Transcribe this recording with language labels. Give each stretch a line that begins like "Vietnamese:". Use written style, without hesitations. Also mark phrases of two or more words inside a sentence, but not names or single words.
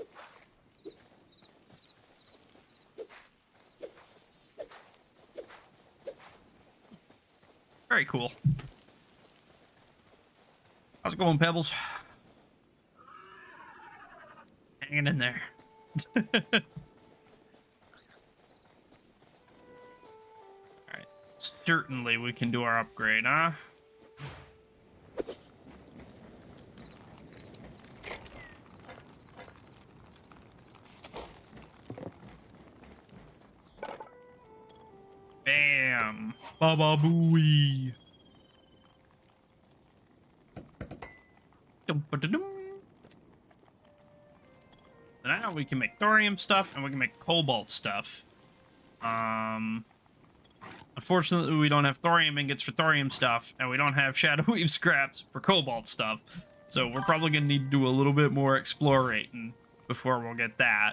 English: Very cool. How's it going, Pebbles? Hanging in there. Alright. Certainly we can do our upgrade, huh? Bam! Baba booey! Dum-ba-da-dum. So now we can make thorium stuff and we can make cobalt stuff. Unfortunately, we don't have thorium ingots for thorium stuff, and we don't have shadow weave scraps for cobalt stuff. So we're probably gonna need to do a little bit more explorating before we'll get that.